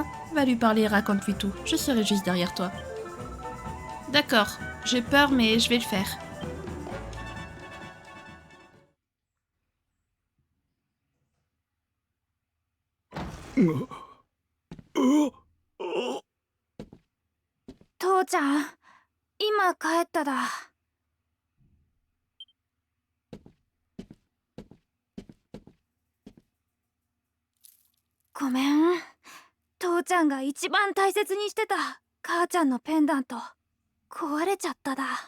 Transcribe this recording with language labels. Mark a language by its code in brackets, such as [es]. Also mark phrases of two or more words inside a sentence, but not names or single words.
[fr] Va lui parler et raconte-lui tout. Je serai juste derrière toi. D'accord, j'ai peur, mais je vais le faire. [ja] Touchan, 今帰っただ。ごめん。父ちゃんが一番大切にしてた母ちゃんのペンダント壊れちゃっただ。